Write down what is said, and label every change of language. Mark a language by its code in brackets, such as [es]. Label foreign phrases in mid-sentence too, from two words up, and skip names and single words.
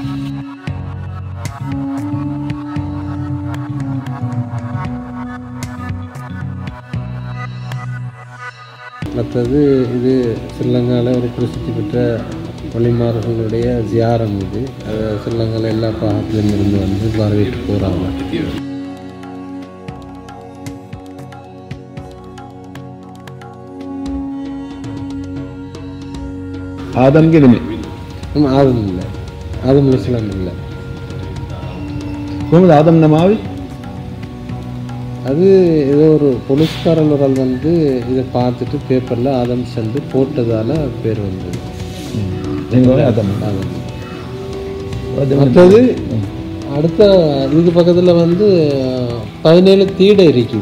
[ta] மற்றது இது ஸ்ரீலங்காவில் ஒரு பிரசித்தி பெற்ற வழிமார்களுடைய ஜியாரம் இது. ஸ்ரீலங்காவில் எல்லா பாகத்திலும் இருந்து வந்து வரவேற்று போகிறாங்க. [si] ආදම්ගේ නෙමෙයි [ta] ஆதம் இல்லை, ஆதம் அலைஹிஸ்ஸலாம் இல்லை. [si] කොහොමද ආදම් නම ආවේ? [ta] அது ஏதோ ஒரு போலீஸ்காரர் வந்து இதை பார்த்துட்டு பேப்பரில் ஆதம் சென்று போட்டதால் பேர் வந்தது. மற்றது அடுத்த இதுக்கு பக்கத்தில் வந்து 17 தீடை இருக்குது.